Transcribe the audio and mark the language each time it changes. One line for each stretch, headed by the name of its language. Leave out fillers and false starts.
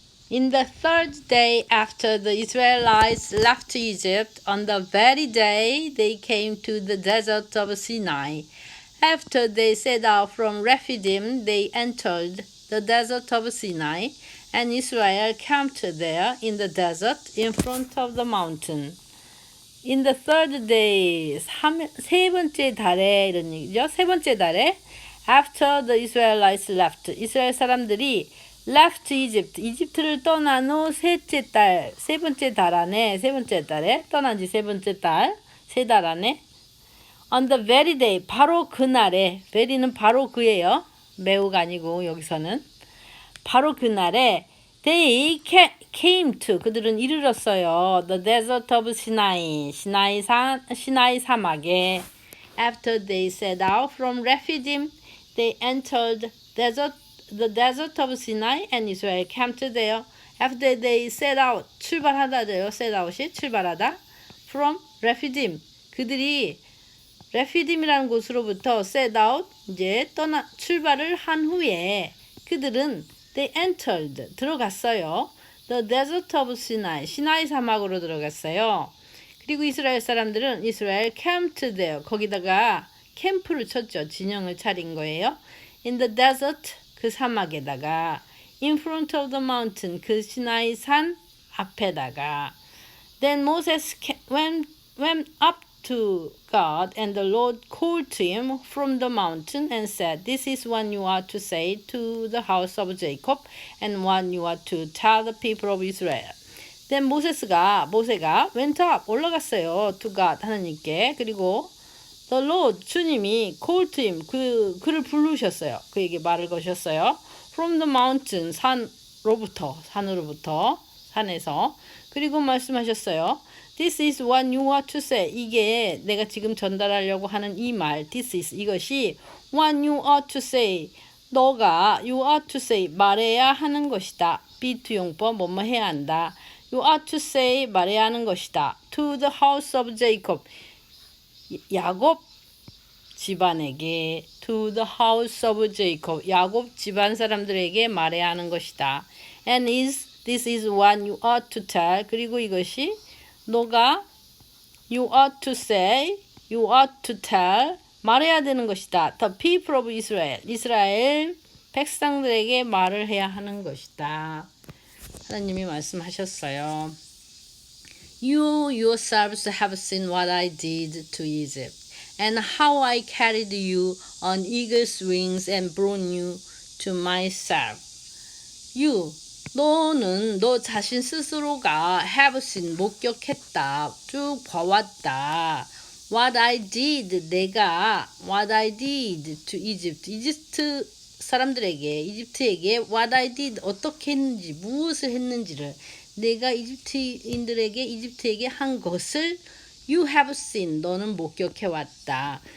English: In the third day after the Israelites left Egypt, on the very day they came to the desert of Sinai. After they set out from Rephidim, they entered the desert of Sinai, and Israel camped there in the desert in front of the mountain. In the third day,
Korean: 세 번째 달에 이런 얘기죠. 세 번째 달에
English: after the Israelites left,
Korean: 이스라엘 사람들이
English: left Egypt,
Korean: 이집트를 떠난 후 셋째 달, 세 번째 달 안에, 세 번째 달에 떠난 지 세 번째 달, 세 달 안에
English: on the very day,
Korean: 바로 그날에,
English: very
Korean: 는 바로 그예요. 매우가 아니고 여기서는 바로 그날에
English: they came to,
Korean: 그들은 이르렀어요.
English: the desert of Sinai,
Korean: 시나이 사막에.
English: After they set out from Rephidim, they entered the desert of Sinai, and Israel camped there. After they set out,
Korean: 출발하다래요.
English: set out이
Korean: 출발하다. from Rephidim, 그들이 레피딤이라는 곳으로부터
English: set out,
Korean: 이제 출발을 한 후에 그들은
English: they entered,
Korean: 들어갔어요.
English: the desert of Sinai,
Korean: 시나이 사막으로 들어갔어요. 그리고 이스라엘 사람들은 이스라엘
English: camped there,
Korean: 거기다가 캠프를 쳤죠. 진영을 차린 거예요.
English: in the desert,
Korean: 그 사막에다가
English: in front of the mountain,
Korean: 그 시나이 산 앞에다가
English: then Moses went up to God, and the Lord called to him from the mountain and said, This is what you are to say to the house of Jacob, and what you are to tell the people of Israel. Then
Korean: 모세가
English: went up,
Korean: 올라갔어요.
English: to God,
Korean: 하나님께. 그리고
English: the Lord,
Korean: 주님이
English: called to him,
Korean: 그를 부르셨어요. 그에게 말을 거셨어요.
English: From the mountain,
Korean: 산으로부터, 산에서. 그리고 말씀하셨어요.
English: This is what you are to say.
Korean: 이게 내가 지금 전달하려고 하는 이 말.
English: This is,
Korean: 이것이
English: what you are to say.
Korean: 너가
English: you are to say,
Korean: 말해야 하는 것이다.
English: be to
Korean: 용법, 뭐뭐 해야 한다.
English: You are to say,
Korean: 말해야 하는 것이다.
English: To the house of Jacob.
Korean: 야곱 집안에게.
English: To the house of Jacob.
Korean: 야곱 집안 사람들에게 말해야 하는 것이다.
English: And this is what you are to tell.
Korean: 그리고 이것이 너가
English: you ought to say, you ought to tell,
Korean: 말해야 되는 것이다.
English: The people of Israel,
Korean: 이스라엘 백성들에게 말을 해야 하는 것이다. 하나님이 말씀하셨어요.
English: You yourselves have seen what I did to Egypt, and how I carried you on eagle's wings and brought you to myself.
Korean: 너는 너 자신 스스로가
English: have seen,
Korean: 목격했다, 쭉 봐왔다.
English: What I did, what I did to Egypt,
Korean: 이집트 사람들에게, 이집트에게
English: what I did,
Korean: 어떻게 했는지, 무엇을 했는지를 내가 이집트에게 한 것을
English: you have seen,
Korean: 너는 목격해왔다.